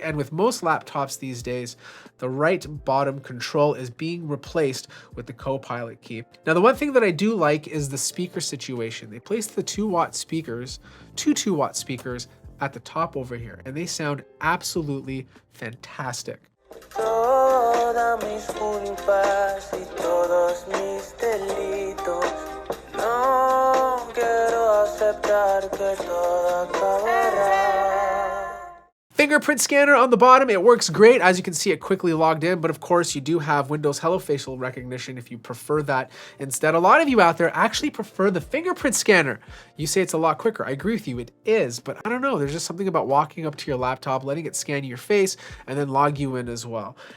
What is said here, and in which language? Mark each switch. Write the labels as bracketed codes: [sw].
[en] And with most laptops these days, the right bottom control is being replaced with the Copilot key. Now, the one thing that I do like is the speaker situation. They placed the 2-watt speakers, two 2-watt speakers at the top over here, and they sound absolutely fantastic. [es] Todas mis culpas y todos mis delitos. No quiero aceptar que todo acabará. [en] Fingerprint scanner on the bottom, it works great. As you can see, it quickly logged in, but of course you do have Windows Hello Facial Recognition if you prefer that instead. A lot of you out there actually prefer the fingerprint scanner. You say it's a lot quicker. I agree with you, it is, but I don't know, there's just something about walking up to your laptop, letting it scan your face, and then log you in as well.